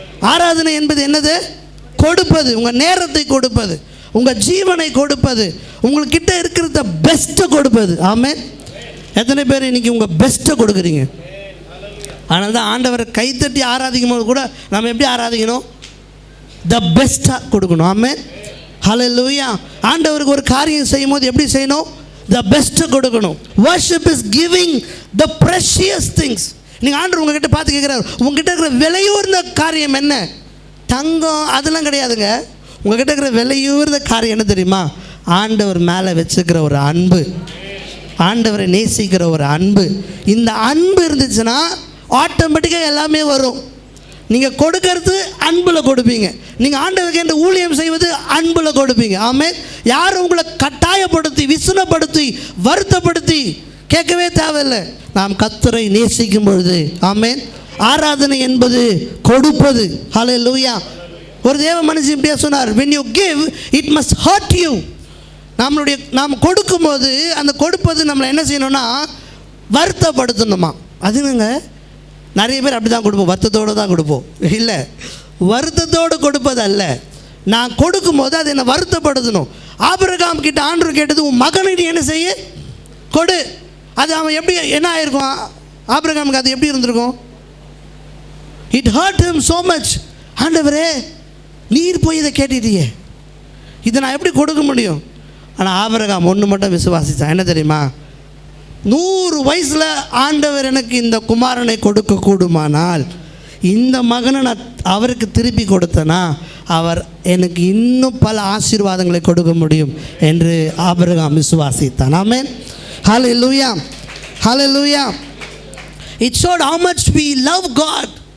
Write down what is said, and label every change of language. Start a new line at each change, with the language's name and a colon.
Tamil: ஆராதனை என்பது என்னது? கொடுப்பது. உங்கள் நேரத்தை கொடுப்பது, உங்கள் ஜீவனை கொடுப்பது, உங்கள்கிட்ட இருக்கிறத பெஸ்ட்டை கொடுப்பது. ஆமென். எத்தனை பேர் இன்றைக்கி உங்கள் பெஸ்ட்டை கொடுக்குறீங்க? அதனால தான் ஆண்டவரை கைத்தட்டி ஆராதிக்கும் போது கூட நம்ம எப்படி ஆராதிக்கணும்? த பெஸ்ட்டாக கொடுக்கணும். ஆமென். ஹல்லேலூயா. ஆண்டவருக்கு ஒரு காரியம் செய்யும் போது எப்படி செய்யணும்? த பெஸ்ட்டை கொடுக்கணும்.
English: worship is giving the precious things.
Tamil: நீங்கள் ஆண்டவர் உங்ககிட்ட பார்த்து கேட்குறாரு, உங்ககிட்ட இருக்கிற விலையூர்ந்த காரியம் என்ன? தங்கம் அதெல்லாம் கிடையாதுங்க. உங்ககிட்ட இருக்கிற விலையூர்ந்த காரியம் என்ன தெரியுமா? ஆண்டவர் மேலே வச்சுக்கிற ஒரு அன்பு, ஆண்டவரை நேசிக்கிற ஒரு அன்பு. இந்த அன்பு இருந்துச்சுன்னா ஆட்டோமேட்டிக்காக எல்லாமே வரும். நீங்கள் கொடுக்கறது அன்பில் கொடுப்பீங்க. நீங்கள் ஆண்டவருக்கு என்று ஊழியம் செய்வது அன்பில் கொடுப்பீங்க. ஆமென். யாரும் உங்களை கட்டாயப்படுத்தி விசுனப்படுத்தி வருத்தப்படுத்தி கேட்கவே தேவையில்லை. நாம் கர்த்தரை நேசிக்கும் பொழுது, ஆமென், ஆராதனை என்பது கொடுப்பது. ஹல்லேலூயா. ஒரு தேவ மனுஷன் இப்படியா சொன்னார்,
English: when you give it must hurt you.
Tamil: நாம் கொடுக்கும்போது அந்த கொடுப்பது நம்மளை என்ன செய்யணும்னா வருத்தப்படுத்தணுமா. அதுங்க நிறைய பேர் அப்படி தான் கொடுப்போம், வருத்தத்தோடு தான் கொடுப்போம். இல்லை, வருத்தத்தோடு கொடுப்பது அல்ல. நான் கொடுக்கும்போது அது என்னை வருத்தப்படுத்தணும். ஆபிரகாம் கிட்ட ஆண்டவர் கேட்டது, உன் மகனுக்கு என்ன செய்ய கொடு. அது அவன் எப்படி என்ன ஆயிருக்கும்? ஆபிரகாமுக்கு அது எப்படி இருந்திருக்கும்?
English: It hurt him so much.
Tamil: ஆண்டவரே நீர் போய் இதை கேட்டுட்டியே, இதை நான் எப்படி கொடுக்க முடியும்? ஆனால் ஆபிரகாம் ஒன்று மட்டும் விசுவாசித்தான். என்ன தெரியுமா? 100 வயசில் ஆண்டவர் எனக்கு இந்த குமாரனை கொடுக்க கூடுமானால் இந்த மகனை நான் அவருக்கு திருப்பி கொடுத்தேன்னா அவர் எனக்கு இன்னும் பல ஆசீர்வாதங்களை கொடுக்க முடியும் என்று ஆபிரகாம் விசுவாசித்தான். ஆமென். ஹல்லேலூயா ஹல்லேலூயா.
English: It showed how much we love God.